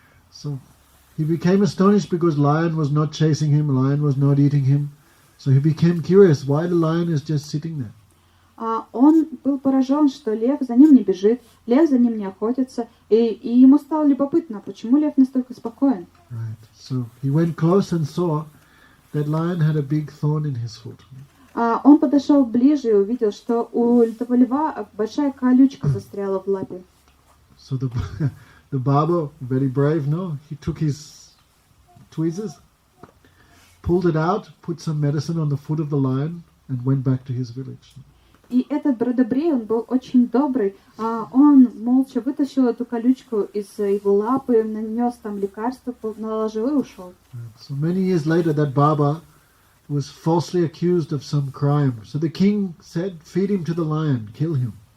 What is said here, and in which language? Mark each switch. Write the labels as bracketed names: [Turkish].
[English] So he became astonished because lion was not chasing him, lion was not eating him. So he became curious why the lion is just sitting there. [Russian] Он был поражен, что лев за ним не бежит, лев за ним не охотится, и ему стало любопытно, почему лев настолько спокоен. [English] Right. So he went close and saw that lion had a big thorn in his foot. [Russian] Он подошел ближе и увидел, что у этого льва большая колючка застряла в лапе. [English] So the Baba, very brave, no? He took his tweezers, pulled it out, put some medicine on the foot of the lion, and went back to his village. [Russian] И этот Бродобрей, он был очень добрый. Он молча вытащил эту колючку из его лапы, нанес там лекарство, наложил и ушел. [English] So many years later, that Baba was falsely accused of some crime. So the king said, feed him to the lion, kill him.